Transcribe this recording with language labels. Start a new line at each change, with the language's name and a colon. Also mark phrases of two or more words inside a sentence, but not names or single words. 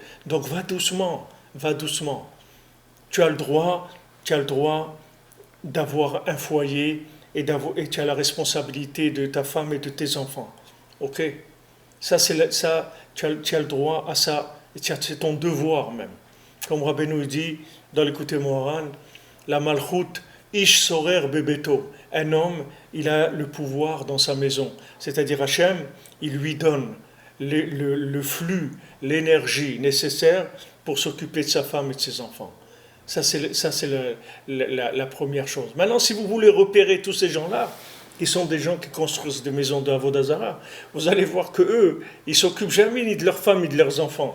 French: Donc va doucement, va doucement. Tu as le droit d'avoir un foyer et tu as la responsabilité de ta femme et de tes enfants. Ok? Ça, tu as le droit à ça, et c'est ton devoir même. Comme Rabbeinu dit dans l'écouté Moharan, la
Hebrew: מלכות איש שורר בביתו.
French: Un homme, il a le pouvoir dans sa maison. C'est-à-dire Hachem, il lui donne le flux, l'énergie nécessaire pour s'occuper de sa femme et de ses enfants. Ça, c'est la première chose. Maintenant, si vous voulez repérer tous ces gens-là, qui sont des gens qui construisent des maisons de Avodazara, vous allez voir qu'eux, ils ne s'occupent jamais ni de leurs femmes ni de leurs enfants.